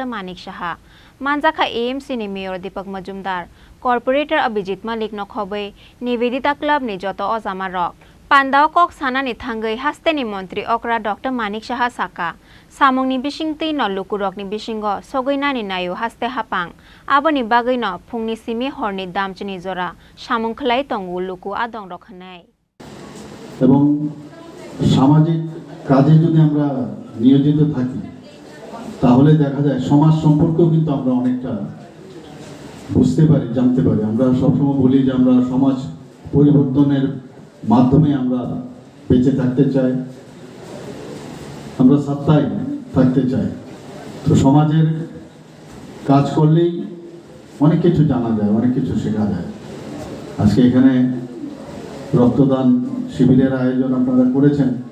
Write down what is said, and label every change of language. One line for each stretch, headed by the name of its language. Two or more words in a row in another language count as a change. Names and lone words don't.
Kok Borok: Manik Saha manjakha AMC ni mayor Deepak Majumdar Corporator Abhijit Malik no khobai Nivedita Club ni joto ojama rok Pandao kok sanani thangai hasteni mantri okra Dr. Manik Saha saka samungni bisingti no lukurok ni bisingo sogoinani nayo haste hapang aboni bagai no phungni simi horni damchini jora samung khlai tongu luku adong rokhanai
Bangla: এবং সামাজিক কাজে যদি আমরা নিয়োজিত থাকি তাহলে দেখা যায় সমাজ সম্পর্কেও কিন্তু আমরা অনেকটা বুঝতে পারি জানতে পারি আমরা সবসময় বলি যে আমরা সমাজ পরিবর্তনের মাধ্যমে আমরা বেঁচে থাকতে চাই আমরা সত্তায় থাকতে চাই তো সমাজের কাজ করলেই অনেক কিছু জানা যায় অনেক কিছু শেখা যায় আজকে এখানে রক্তদান শিবিরের আয়োজন আপনারা করেছেন